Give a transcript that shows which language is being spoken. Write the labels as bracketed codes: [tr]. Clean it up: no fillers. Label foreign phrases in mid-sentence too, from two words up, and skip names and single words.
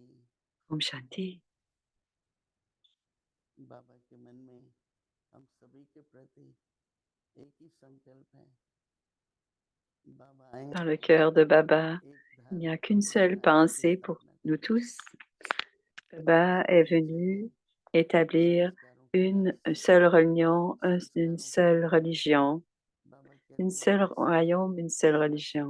[hi] Om Shanti. बाबा के मन में हम सभी के प्रति एक ही संकल्प है। [fr] Dans le cœur de Baba, il n'y a qu'une seule pensée pour nous tous. Baba est venu établir une seule religion, une seule religion, un seul royaume, une seule religion.